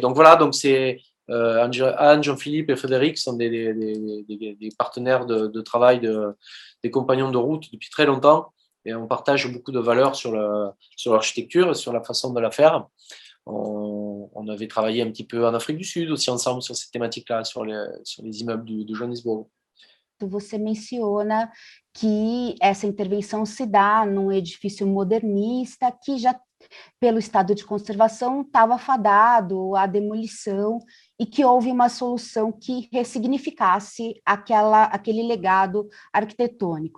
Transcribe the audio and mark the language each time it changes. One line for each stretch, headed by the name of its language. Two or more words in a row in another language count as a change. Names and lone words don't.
French: Donc voilà, donc c'est Anne, Jean-Philippe et Frédéric sont des partenaires de travail, des compagnons de route depuis très longtemps. Et on partage beaucoup de valeurs sur l'architecture, sur la façon de la faire. On avait travaillé un petit peu en Afrique du Sud aussi ensemble sur ces thématiques-là, sur les immeubles de Johannesburg.
Portuguese: Você menciona que essa intervenção se dá num edifício modernista que já, pelo estado de conservação, estava fadado à demolição e que houve uma solução que ressignificasse aquele legado arquitetônico.